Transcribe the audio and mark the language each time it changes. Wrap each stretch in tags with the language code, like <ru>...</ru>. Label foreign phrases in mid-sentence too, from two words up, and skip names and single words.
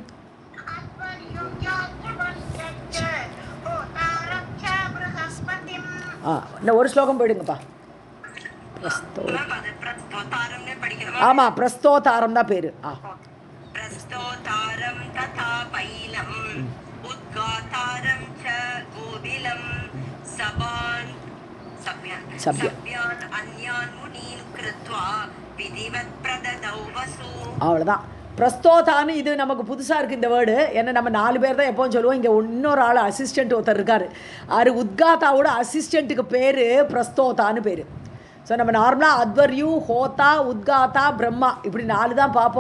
<ta>இன்னும் ஒரு ஸ்லோகம் போயிடுங்கப்பா. ஆமாம், பிரஸ்தோதாரம் தான் பேர்.</ta> <sa>उद्गातारं च गोबिलं सभ्यान् अन्यान् मुनीन् कृत्वा विधिवत् प्रददौ वसु.</sa> <ta>அவ்வளோதான். பிரஸ்தோதான்னு இது நமக்கு புதுசாக இருக்குது இந்த வேர்டு. ஏன்னா நம்ம 4 பேர் தான் எப்போவும் சொல்லுவோம். இங்கே இன்னொரு ஆள் அசிஸ்டண்ட் ஒருத்தர் இருக்கார். உத்காத்தாவோட அசிஸ்டண்ட்டுக்கு பேர் பிரஸ்தோதான்னு பேர். ஸோ நம்ம நார்மலாக அத்வர்யூ, ஹோதா, உத்காத்தா, பிரம்மா இப்படி 4 தான் பார்ப்போம்.</ta>